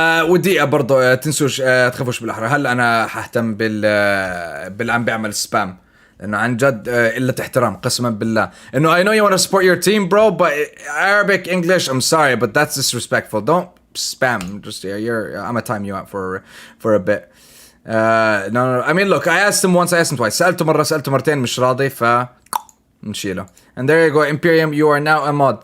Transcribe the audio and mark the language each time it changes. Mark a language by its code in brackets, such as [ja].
[ar] ودقيقة برضو تنسوش تخافوش بالاحرى. هلا انا حهتم بال عم بيعمل سبام، لانه عن جد قلة احترام قسما بالله. [en] انه I know you want to support your team bro but Arabic English I'm sorry but that's disrespectful. Don't spam. Just I'm gonna time you out for a bit. No I mean look, I asked him once, I asked him twice. [ar] سألته مرة سألته مرتين مش راضي، ف نشيله. [en] And there you go Imperium, you are now a mod.